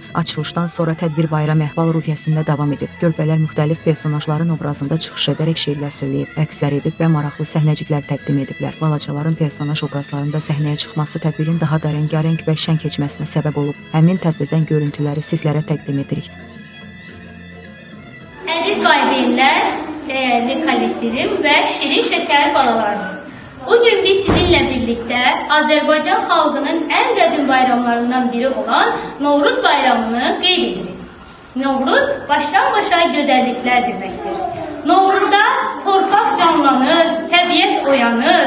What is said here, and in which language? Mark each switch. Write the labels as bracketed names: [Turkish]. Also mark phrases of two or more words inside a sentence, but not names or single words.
[Azerbaijani] Açılışdan sonra tədbir bayram əhval ruhiyyəsində davam edib. Körpələr müxtəlif personajların obrazında çıxış edərək şeirlər söyləyib, rəqslər edib və maraqlı səhnəciklər təqdim ediblər. Balacaların personaj obrazlarında səhnəyə çıxması tədbirin daha da rəngarəng və şən keçməsinə səbəb olub. Həmin tədbirdən görüntüləri sizlərə təqdim edirik. Əziz valideynlər, [Turkish] değerli kollektivim ve şirin şeker balalarım. Bugün biz sizinle birlikte Azerbaycan halkının en qədim bayramlarından biri olan Novruz bayramını qeyd edirik. Novruz baştan başa güzellikler demektir. [Azerbaijani] Novruzda torpaq canlanır, təbiət oyanır.